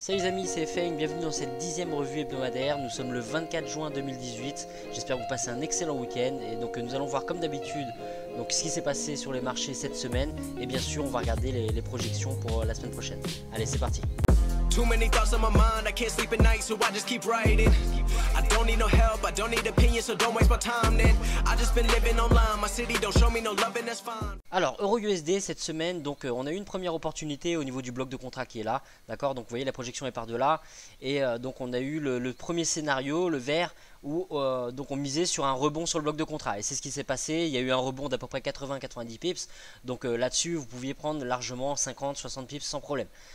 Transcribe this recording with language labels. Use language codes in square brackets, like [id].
[fr] Salut les amis, c'est Feng, bienvenue dans cette 10e revue hebdomadaire. Nous sommes le 24 juin 2018. J'espère que vous passez un excellent week-end. Et donc nous allons voir comme d'habitude ce qui s'est passé sur les marchés cette semaine. Et bien sûr on va regarder les projections pour la semaine prochaine. Allez, c'est parti. [en] Too many thoughts on my mind, I can't sleep at night, so I just keep writing. I don't need no help, I don't need opinions, so don't waste my time then. I just been living online, my city don't show me no love and that's fine. [fr] Alors, EURUSD cette semaine, donc on a eu une première opportunité au niveau du bloc de contrat qui est là, d'accord. Donc vous voyez la projection est par de là, et donc on a eu le premier scénario, le vert, où donc on misait sur un rebond sur le bloc de contrat, et c'est ce qui s'est passé. Il y a eu un rebond d'à peu près 80-90 pips, donc là-dessus vous pouviez prendre largement 50-60 pips sans problème.